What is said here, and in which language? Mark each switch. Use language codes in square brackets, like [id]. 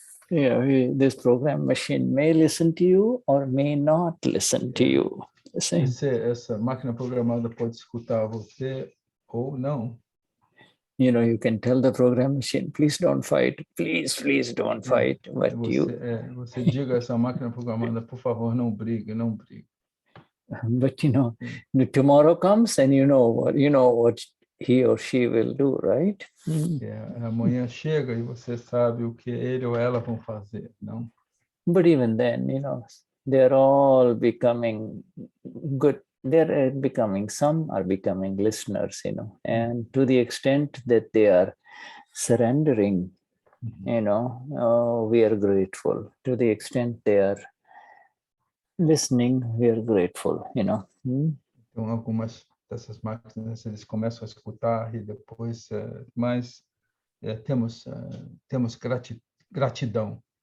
[en] This program machine may listen to you or may not listen to you. See? [pt] Essa máquina programada pode escutar você ou não. [en] You know, you can tell the program machine, please don't fight, please don't fight. But [pt] Você diga a essa máquina programada, por favor, não brigue, não brigue. [en] But you know, tomorrow comes and you know what he or she will do, right? [pt] Amanhã chega e você sabe o que ele ou ela vão fazer, não? [en] But even then, you know, they're all becoming good. Some are becoming listeners, you know, and to the extent that they are surrendering, you know, we are grateful. To the extent they are listening, we are grateful, you know. [pt] Então, algumas dessas máquinas, eles começam a escutar e depois, mas temos gratidão.